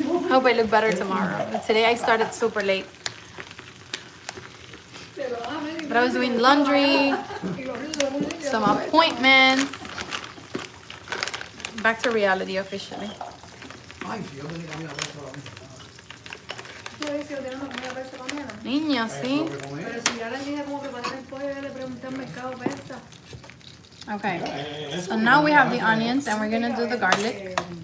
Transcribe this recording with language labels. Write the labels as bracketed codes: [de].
[en] Hope I look better tomorrow. But today I started super late. But I was doing laundry, some appointments. Back to reality officially. [es] Ay, si yo tenía que ir a ver solamente. ¿Tú dices que tienes una comida para esa mañana? Niña, sí. Pero si ya le dije como que para el pollo, yo le pregunté al mercado pesa. [en] Okay. So now we have the onions and we're gonna do the garlic.